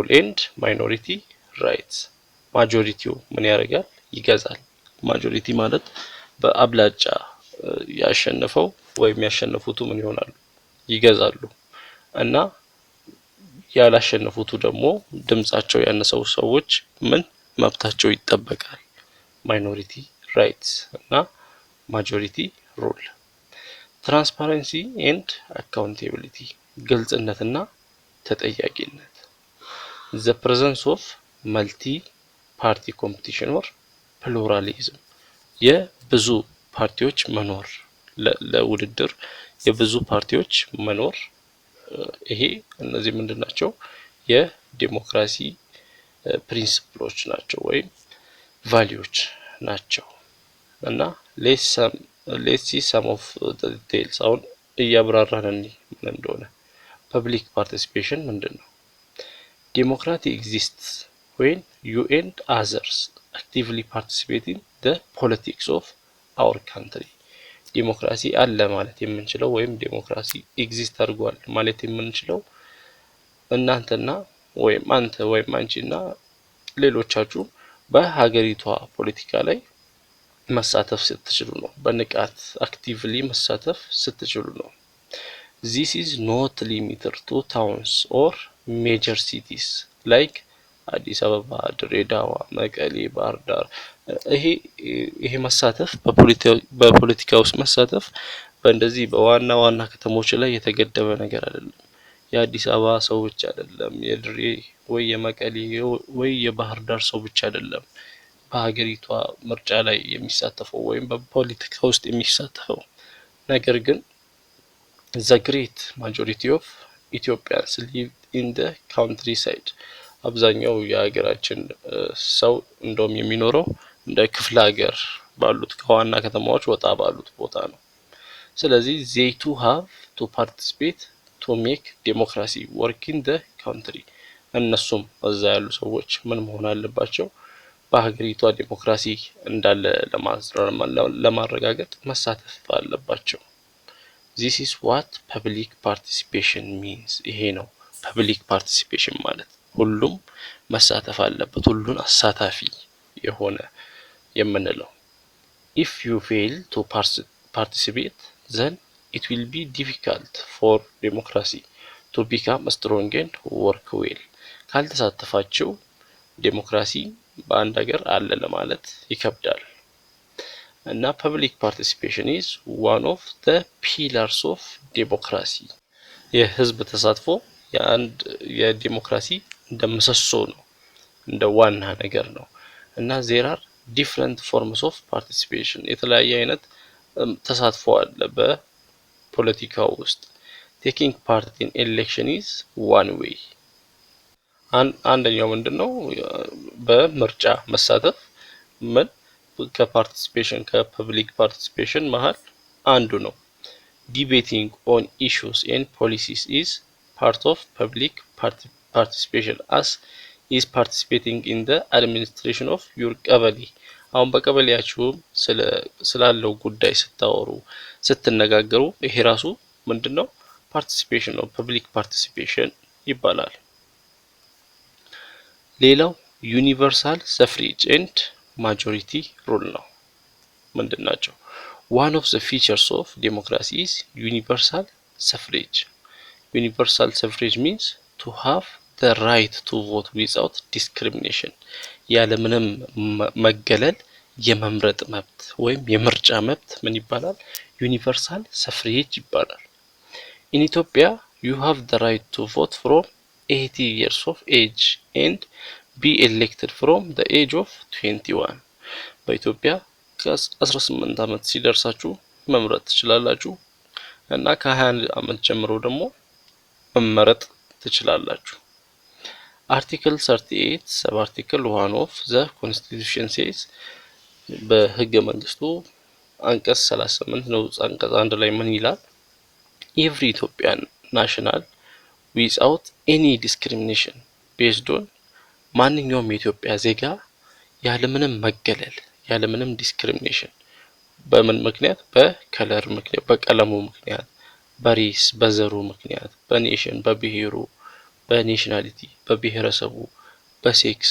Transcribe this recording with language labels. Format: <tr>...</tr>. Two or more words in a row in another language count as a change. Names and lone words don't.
<en>and minority rights</en> <am>ማጆሪቲው ምን ያደርጋል ይገዛል። ማጆሪቲ ማለት በአብላጫ ያሸነፈው ወይም ያሸነፉቱ ምን ይሆናሉ ይገዛሉ እና ያላሸነፉቱ ደግሞ ድምጻቸው ያነሰው ሰዎች ምን መብታቸው ይጠበቃል።</am> <en>minority rights</en> <am>እና</am> <en>majority rule። transparency and accountability</en> <am>ግልጽነትና ተጠያቂነት።</am> <en>the presence of multi party competition or pluralism</en> <am>የብዙ ፓርቲዎች መኖር ለውድድር የብዙ ፓርቲዎች መኖር ይሄ እነዚህ ምንድናቸው የዲሞክራሲ ፕሪንሲፕሎች ናቸው ወይም ቫልዩዎች ናቸው። እና</am> <en>let's see some of the details</en> <am>አሁን እያብራራን ምን እንደሆነ።</am> <en>public participation</en> <am>ምንድነው?</am> <en>democracy exists when you and others actively participate in the politics of our country።</en> <am>ዲሞክራሲ አለ ማለት የምንችለው ወይም</am> <en>democracy exist</en> <am>አድርጓል ማለት የምንችለው እናንተና ወይም አንተ ወይም አንቺና ሌሎቻችሁ በሀገሪቷ ፖለቲካ ላይ መሳተፍ ስትችሉ ነው። በንቃት አክቲቭሊ መሳተፍ ስትችሉ ነው።</am> <en>This is not limited to towns or major cities like</en> <am>አዲስ አበባ፣ ድሬዳዋ፣ መቀሌ፣ ባህር ዳር። ይሄ መሳተፍ በፖለቲካ ውስጥ መሳተፍ በእንደዚህ በዋና ዋና ከተሞች ላይ የተገደበ ነገር አይደለም። የአዲስ አበባ ሰው ብቻ አይደለም፣ የድሬ ወይ የመቀሌ ወይ የባህር ዳር ሰው ብቻ አይደለም በሀገሪቷ ምርጫ ላይ የሚሳተፈው ወይም በፖለቲካ ውስጥ የሚሳተፈው። ነገር ግን</am> <en>the great majority of Ethiopians live in the countryside።</en> <am>አብዛኛው የሀገራችን ሰው እንደውም የሚኖረው እንደ ክፍለ ሀገር ባሉት ከዋና ከተማዎች ወጣ ባሉት ቦታ ነው። ስለዚህ</am> <en>they too have to participate to make democracy work in the country።</en> <am>እነሱም እዛ ያሉ ሰዎች ምን መሆን አለባቸው? በሀገሪቷ ዲሞክራሲ እንዳለ ለማረጋገጥ መሳተፍ አለባቸው።</am> <en>This is what public participation means።</en> <am>ይሄ ነው public</am> <en>participation</en> <am>ማለት ሁሉም መሳተፍ አለበት፣ ሁሉን አሳታፊ የሆነ የምንለው።</am> <en>If you fail to participate then it will be difficult for democracy to become strong and work well።</en> <am>ካልተሳተፋችሁ ዴሞክራሲ በአንድ ሀገር አለ ለማለት ይከብዳል።</am> <en>እና public participation is one of the pillars of democracy።</en> <am>የህዝብ ተሳትፎ የዲሞክራሲ እንደ ምሰሶ ነው፣ እንደ ዋና ነገር ነው። እና</am> <en>there are different forms of participation።</en> <am>የተለያየ አይነት ተሳትፎ አለ በፖለቲካው ውስጥ።</am> <en>taking part in election is one way።</en> <am>አንደኛው ምንድነው? በምርጫ መሳተፍ ከፐብሊክ ፓርቲሲፔሽን መሃል አንዱ ነው።</am> <en>debating on issues and policies is part of public participation as is participating in the administration of your ቀበሌ።</en> <am>አሁን በቀበሌያችሁ ስላለው ጉዳይ ስታወሩ ስትነጋገሩ ይሄ ራሱ ምንድነው? ፓርቲሲፔሽን ነው፣</am> <en>public participation</en> <am>ይባላል። ሌላው</am> <en>universal suffrage and majority rule</en> <am>ነው። ምንድናቸው?</am> <en>one of the features of democracy is universal suffrage። universal suffrage means to have the right to vote without discrimination።</en> <am>ያለምንም መገለል የመምረጥ መብት ወይም የምርጫ መብት ምን ይባላል?</am> <en>universal suffrage ይባላል። in Ethiopia you have the right to vote from 80 years of age and be elected from the age of 21።</en> <am>በኢትዮጵያ ከ18 ዓመት ሲደርሳችሁ መምረጥ ትችላላችሁ እና ከ21 ዓመት ጀምሮ ደግሞ መመረጥ ትችላላችሁ።</am> <en>Article 38 sub article 1 of the constitution says</en> <am>በህገ መንግስቱ አንቀጽ 38 ነው አንቀጽ 1 ላይ ምን ይላል?</am> <en>every Ethiopian national without any discrimination based on</en> <am>ማንኛውም የኢትዮጵያ ዜጋ ያለምንም መገለል ያለምንም ዲስክሪሚኔሽን በምን ምክንያት? በከለር ምክንያት፣ በቀለሙ ምክንያት፣ በሬስ በዘሩ ምክንያት፣ በኔሽን በብሔሩ፣ በኔሽናሊቲ በብሔረሰቡ፣ በሴክስ</am>